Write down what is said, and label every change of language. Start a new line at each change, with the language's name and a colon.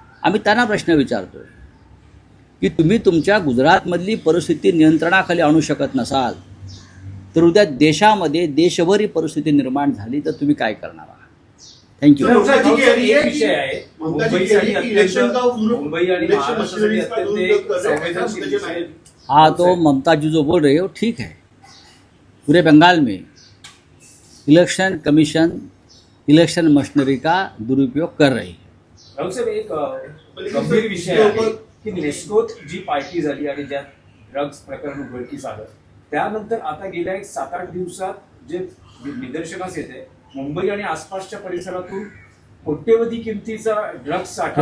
Marathi: आम्ही त्यांना प्रश्न विचारतो की तुम्ही तुमच्या गुजरातमधली परिस्थिती नियंत्रणाखाली आणू शकत नसाल तर उद्या देशामध्ये देशभरी परिस्थिती निर्माण झाली तर तुम्ही काय करणार आहात?
English: Thank you.
Marathi: एक विषय आहे, मुंबई आणि महाराष्ट्रासाठी अत्यंत एक संवेदनशील विषय आहे.
Hindi: हाँ, तो ममता जी जो बोल रही हो ठीक है. पूरे बंगाल में इलेक्शन कमीशन इलेक्शन मशीनरी का दुरुपयोग कर रही है.
Marathi: राहुल साहेब, एक गंभीर विषय आहे की नेस्कोत जी पार्टी झाली आणि ज्यात ड्रग्ज प्रकरण उघडकीस आलं, त्यानंतर आता गेल्या 7-8 दिवसात जे निदर्शनास येते, मुंबई आणि आसपासच्या परिसरातून कोट्यवधी किमतीचा ड्रग्ज साठा.